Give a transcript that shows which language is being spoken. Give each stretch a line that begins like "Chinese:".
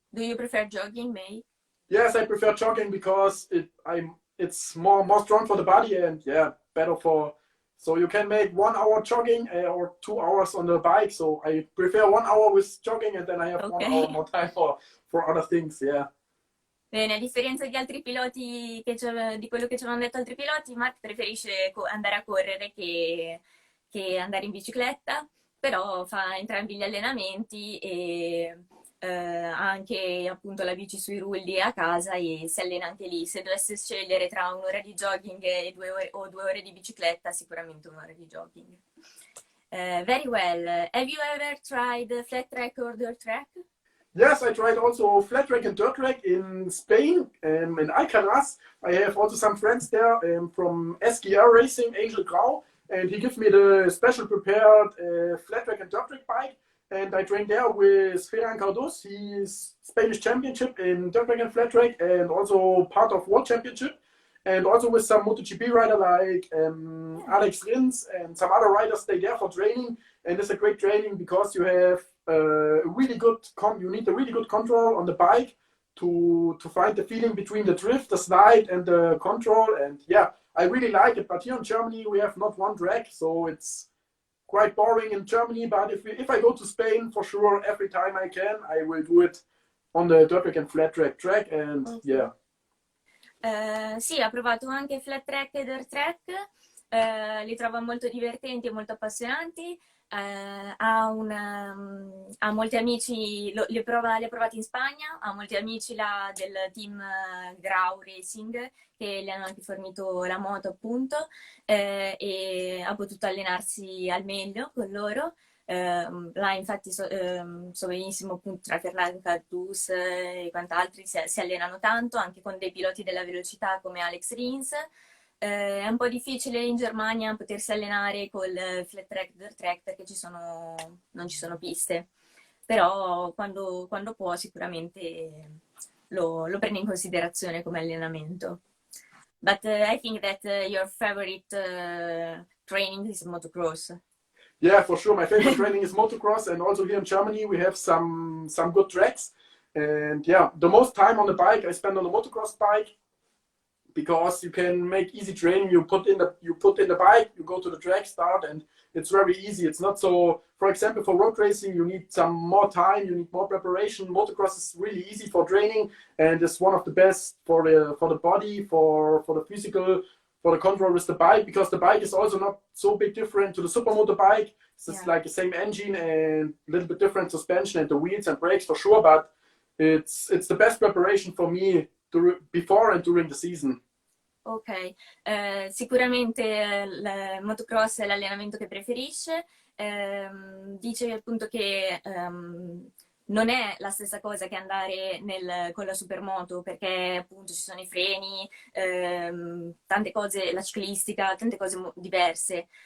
English: Do you prefer jogging, May? Yes, I prefer jogging because it's more strong for the body and yeah, better for So you can make 1 hour jogging or 2 hours on the bike. So I prefer 1 hour with jogging, and then I have 1 hour more time for other things. Yeah.
Italian: Bene, a differenza di altri piloti, di quello che ci avevano detto altri piloti, Mark preferisce andare a correre che andare in bicicletta, però fa entrambi gli allenamenti e ha anche appunto la bici sui rulli a casa e si allena anche lì. Se dovesse scegliere tra 1 ora di jogging e 2 ore, o 2 ore di bicicletta, sicuramente 1 ora di jogging.
English: Very well. Have you ever tried flat track or dirt track? Yes, I tried also flat track and dirt track in Spain, in Alcaraz. I have also some friends there from SGR Racing, Angel Grau, and he gives me the special prepared flat track and dirt track bike. And I trained there with Ferran Cardós. He's Spanish championship in dirt track and flat track, and also part of World Championship. And also with some MotoGP rider like Alex Rins and some other riders stay there for training. And it's a great training because you have you need a really good control on the bike to find the feeling between the drift, the slide, and the control. And yeah, I really like it. But here in Germany, we have not one track, so it's quite boring in Germany. But if I go to Spain, for sure, every time I can, I will do it on the dirt track and flat track. And yeah.
Italian: Sì, ha provato anche flat track e dirt track, li trova molto divertenti e molto appassionanti. Ha molti amici, li ha provati in Spagna, ha molti amici là del team Grau Racing che gli hanno anche fornito la moto appunto e ha potuto allenarsi al meglio con loro. Là infatti so benissimo appunto tra Ferran Cardús e quant'altri si allenano tanto anche con dei piloti della velocità come Alex Rins. È un po' difficile in Germania potersi allenare col flat track, dirt track perché non ci sono piste, però quando può sicuramente lo prende in considerazione come allenamento.
English: But I think that your favorite training is motocross. Yeah, for sure. My favorite training is motocross, and also here in Germany we have some good tracks. And yeah, the most time on the bike I spend on the motocross bike because you can make easy training. You put in the bike, you go to the track, start, and it's very easy. It's not so. For example, for road racing, you need some more time, you need more preparation. Motocross is really easy for training, and it's one of the best for the body, for the physical, for the control with the bike, because the bike is also not so big different to the supermoto bike. It's like the same engine and a little bit different suspension and the wheels and brakes for sure, but it's the best preparation for me before and during the season.
Italian: Ok, sicuramente il motocross è l'allenamento che preferisce. Dice appunto che non è la stessa cosa che andare con la supermoto, perché appunto ci sono i freni, tante cose, la ciclistica, tante cose diverse.